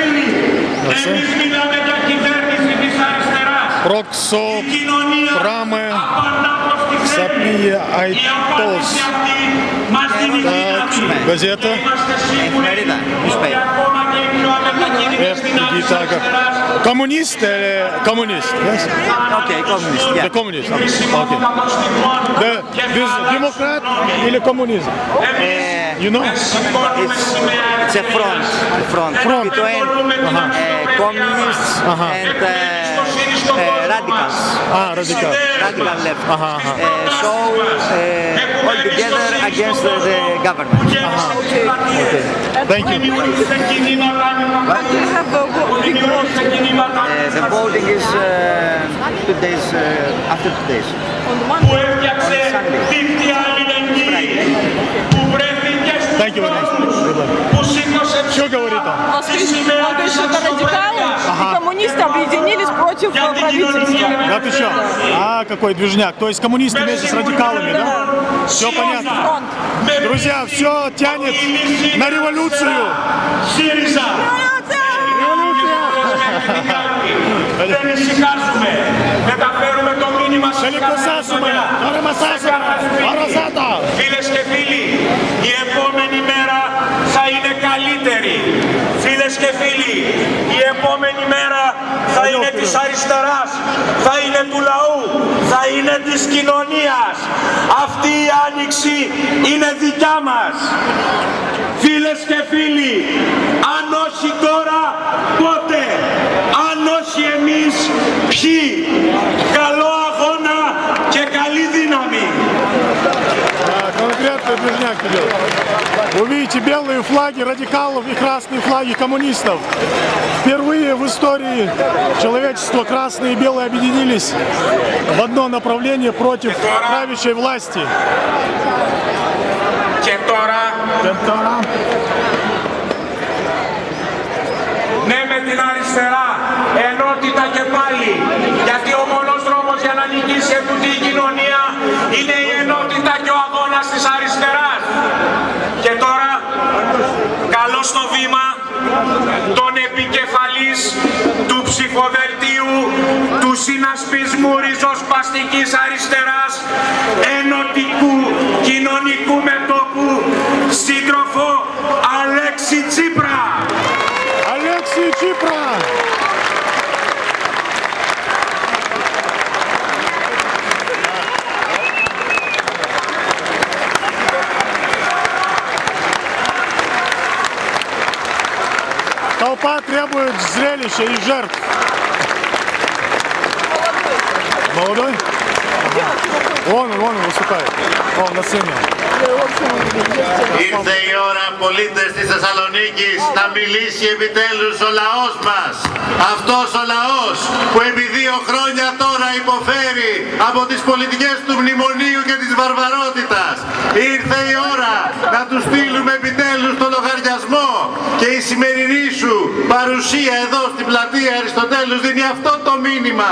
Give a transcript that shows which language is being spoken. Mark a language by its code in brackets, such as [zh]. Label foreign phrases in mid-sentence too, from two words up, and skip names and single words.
[ru] Проксо Праме Сапия Айтос. Так, газета. Коммунист или коммунист? [en] Yes? Okay, communist. Yeah. The communist. Okay. Democrat [ru] или коммунизм? [en] You know? It's a front between communists and radicals. Radical left. So all together against the government. Okay. Thank you. The voting is 2 days after 2 days. On Sunday. Thank you very much. [ru] Что говорит он? Он говорит, что это радикалы и коммунисты объединились против правительства. Да ты что? А, какой движняк. То есть коммунисты вместе с радикалами, да? Все понятно. Друзья, все тянет на революцию. [el] Φίλες και φίλοι, η επόμενη μέρα θα είναι καλύτερη. Φίλες και φίλοι, η επόμενη μέρα θα είναι της αριστεράς, θα είναι του λαού, θα είναι της κοινωνίας. Αυτή η άνοιξη είναι δικιά μας. Φίλες και φίλοι, αν όχι τώρα, πότε? Αν όχι εμείς, ποιοι? Καλό αγώνα και καλή δύναμη. [ru] Конкретный движняк идет. Вы видите белые флаги радикалов и красные флаги коммунистов. Впервые в истории человечества красные и белые объединились в одно направление против правящей власти. [el] Και τώρα, ναι με την αριστερά, ενότητα και πάλι, γιατί ο μόνος δρόμος για να νικήσει αυτή η κοινωνία είναι η ενότητα και ο αγώνας της αριστεράς. Και τώρα, καλώ στο βήμα τον επικεφαλής του ψηφοδελτίου του του συνασπισμού ριζοσπαστικής αριστεράς, ενωτικού κοινωνικού μετώπου, σύντροφο Αλέξη Τσίπρα. [ru] Алексей Чипра! Толпа требует зрелища и жертв. Молодой? Вон он выступает. Вон на сцене. [el] Ήρθε η ώρα, πολίτες της Θεσσαλονίκης, να μιλήσει επιτέλους ο λαός μας. Αυτός ο λαός που επί 2 χρόνια τώρα υποφέρει από τις πολιτικές του μνημονίου και της βαρβαρότητας. Ήρθε η ώρα να του στείλουμε επιτέλους το λογαριασμό και η σημερινή σου παρουσία εδώ στην πλατεία Αριστοτέλους δίνει αυτό το μήνυμα.